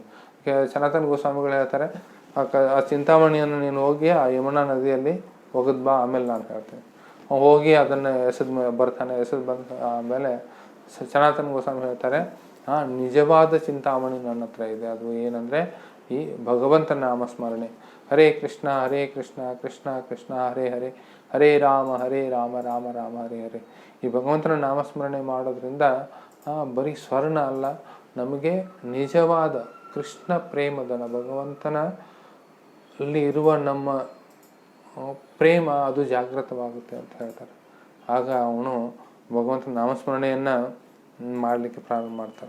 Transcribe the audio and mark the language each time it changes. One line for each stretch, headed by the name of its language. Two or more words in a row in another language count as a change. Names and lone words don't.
Kannada: ಸನಾತನ ಗೋಸ್ವಾಮಿಗಳು ಹೇಳ್ತಾರೆ, ಆ ಚಿಂತಾಮಣಿಯನ್ನು ನೀನು ಹೋಗಿ ಆ ಯಮುನಾ ನದಿಯಲ್ಲಿ ಒಗೆದು ಬಾ, ಆಮೇಲೆ ನಾನು ಹೇಳ್ತೇನೆ. ಹೋಗಿ ಅದನ್ನು ಬರ್ತಾನೆ, ಬಂದ ಆಮೇಲೆ ಸನಾತನ ಗೋಸ್ವಾಮಿ ಹೇಳ್ತಾರೆ, ನಿಜವಾದ ಚಿಂತಾಮಣಿ ನನ್ನ ಹತ್ರ ಇದೆ. ಅದು ಏನಂದರೆ ಈ ಭಗವಂತನ ನಾಮಸ್ಮರಣೆ.
Sanskrit: ಹರೇ ಕೃಷ್ಣ ಕೃಷ್ಣ ಕೃಷ್ಣ ಹರೇ ಹರೇ, ಹರೇ ರಾಮ ರಾಮ ರಾಮ ಹರೇ ಹರೇ.
Kannada: ಈ ಭಗವಂತನ ನಾಮಸ್ಮರಣೆ ಮಾಡೋದ್ರಿಂದ ಬರೀ ಸ್ವರ್ಣ ಅಲ್ಲ, ನಮಗೆ ನಿಜವಾದ ಕೃಷ್ಣ ಪ್ರೇಮದನ ಭಗವಂತನ ಅಲ್ಲಿ ಇರುವ ನಮ್ಮ ಪ್ರೇಮ ಅದು ಜಾಗೃತವಾಗುತ್ತೆ ಅಂತ ಹೇಳ್ತಾರೆ. ಆಗ ಅವನು ಭಗವಂತನ ನಾಮಸ್ಮರಣೆಯನ್ನು ಮಾಡಲಿಕ್ಕೆ ಪ್ರಾರಂಭ ಮಾಡ್ತಾರೆ.